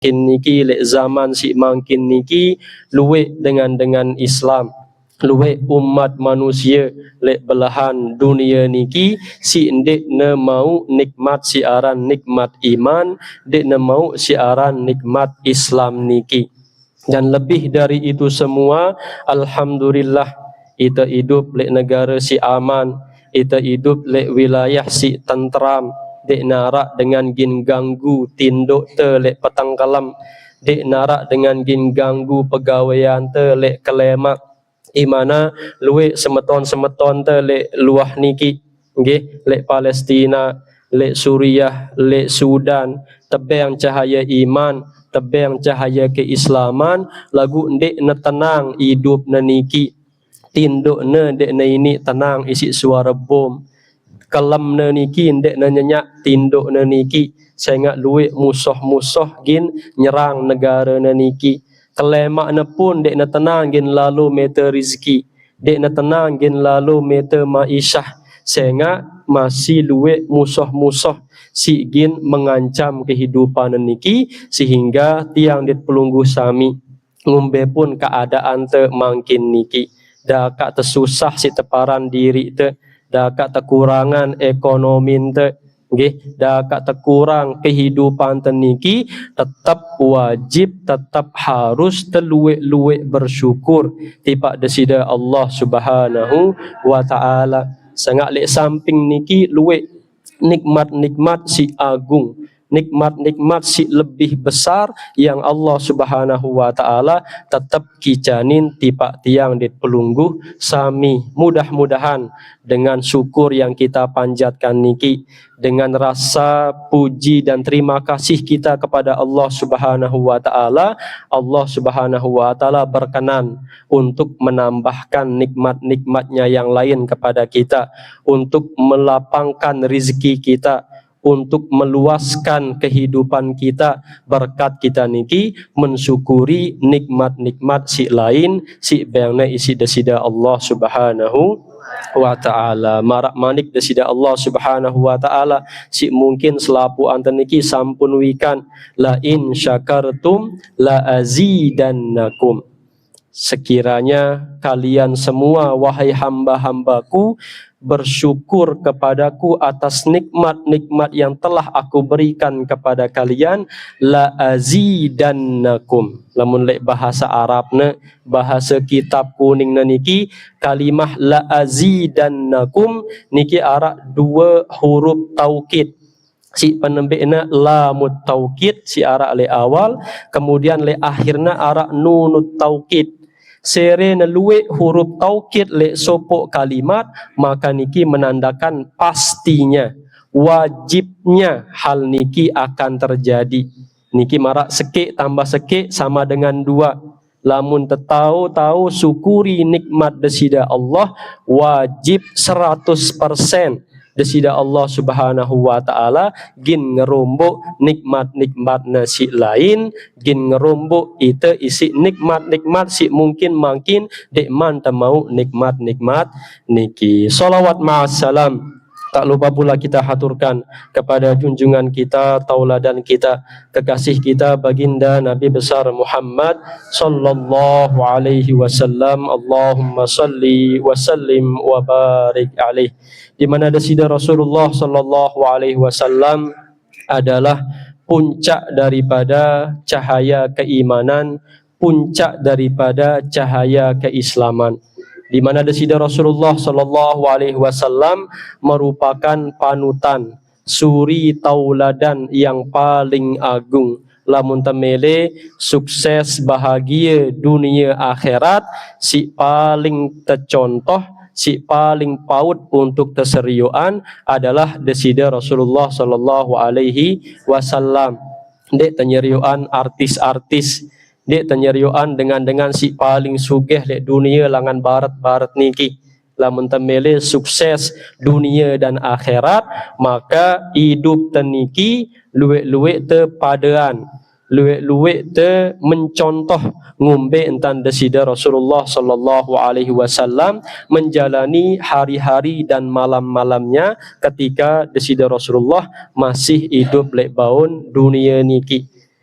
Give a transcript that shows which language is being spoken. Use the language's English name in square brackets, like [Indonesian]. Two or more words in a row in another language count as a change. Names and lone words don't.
[Sasak] niki lek zaman si mangkin niki luwek dengan Islam, luwek umat manusia lek belahan dunia niki si ndek ne mau nikmat siaran nikmat iman, dek ne mau siaran nikmat Islam niki. [Indonesian] Dan lebih dari itu semua, alhamdulillah kita hidup lek negara si aman, kita hidup lek wilayah si tentram, [Sasak] dek narak dengan gin ganggu tinduk te lek petang kalam, dek narak dengan gin ganggu pegawaian te lek kelemak, imana luwe semeton te lek luah niki, nggih, lek Palestina, lek Suriah, lek Sudan, tebang cahaya iman, tebang cahaya keislaman, lagu ndek ne tenang hidup ne niki, tinduk ne ndek ne ini tenang isi suara bom, kelam ne niki ndek ne nyenyak tinduk ne niki, sehingga luwe musuh-musuh gin nyerang negara ne niki. Kelemak ne pun dek ne tenang gin lalu meta rizki, dek ne tenang gin lalu meta maishah, sehingga masih luwe musuh-musuh si gin mengancam kehidupan niki, sehingga tiang dit pelunggu sami ngumbe pun keadaan te mangkin niki, dah kak tersusah si teparan diri te, dah kak kekurangan ekonomi te, nggih, dah kak terkurang kehidupan te niki, tetap wajib, tetap harus terluwe-luwe bersyukur tiba desida Allah [Arabic] سبحانه وتعالى. [Sasak] Sangat lek samping niki luwe nikmat-nikmat si agung, nikmat-nikmat si lebih besar yang Allah [Arabic] سبحانه وتعالى [Sasak] tetap kijanin tipak tiang dit pelungguh sami. [Indonesian] Mudah-mudahan dengan syukur yang kita panjatkan niki, dengan rasa puji dan terima kasih kita kepada Allah [Arabic] سبحانه وتعالى, [Indonesian] Allah [Arabic] سبحانه وتعالى [Indonesian] berkenan untuk menambahkan nikmat-nikmatnya yang lain kepada kita, untuk melapangkan rizki kita, untuk meluaskan kehidupan kita, berkat kita niki mensyukuri nikmat-nikmat [Sasak] si lain si bayangna isi desida [Indonesian] Allah [Arabic] سبحانه وتعالى. [Sasak] Marak manik desida Allah [Arabic] سبحانه وتعالى [Sasak] si mungkin selapu anten niki sampun wikan, [Arabic] لئن شكرتم لأزيدنكم. [Indonesian] Sekiranya kalian semua wahai hamba-hambaku bersyukur kepadaku atas nikmat-nikmat yang telah aku berikan kepada kalian, [Arabic] لأزيدنكم. [Sasak] Lamun lek bahasa Arabna, bahasa kitab kuning niki, kalimah [Arabic] لأزيدنكم [Sasak] niki arak dua huruf taukid. Si penembikna lamut taukid si arak le awal, kemudian le akhirna arak nunut taukid. Sere neluwe huruf taukid le sopok kalimat, maka niki menandakan pastinya, wajibnya hal niki akan terjadi. Niki marak sekik tambah sekik sama dengan dua. Lamun tahu syukuri nikmat desida Allah, wajib 100% desida Allah [Arabic] سبحانه وتعالى [Sasak] gin ngerombok nikmat-nikmat nasi lain, gin ngerombok ite isi nikmat-nikmat si mungkin dek man mau nikmat-nikmat niki. [Indonesian] Salawat ma'assalam tak lupa pula kita haturkan kepada junjungan kita, tauladan kita, kekasih kita baginda Nabi besar Muhammad [Arabic] صلى الله عليه وسلم. اللهم صل وسلم وبارك عليه. [Indonesian] Di mana desida Rasulullah [Arabic] صلى الله عليه وسلم [Indonesian] adalah puncak daripada cahaya keimanan, puncak daripada cahaya keislaman. Di mana desida Rasulullah [Arabic] صلى الله عليه وسلم [Indonesian] merupakan panutan, suri tauladan yang paling agung. [Sasak] Lamun temele sukses bahagia dunia akhirat, si paling tercontoh, si paling paut untuk terseriuan adalah desida Rasulullah [Arabic] صلى الله عليه وسلم. [Sasak] Dek tenyeriuan artis-artis, dek tenyeriuan dengan si paling sugih lek dunia langan barat niki. Lamun temele sukses dunia dan akhirat, maka hidup teniki luwek-luwek te padaan, luwek-luwek te mencontoh ngumbe entan desida Rasulullah [Arabic] صلى الله عليه وسلم [Indonesian] menjalani hari-hari dan malam-malamnya ketika desida Rasulullah masih hidup [Sasak] lek baun dunia niki.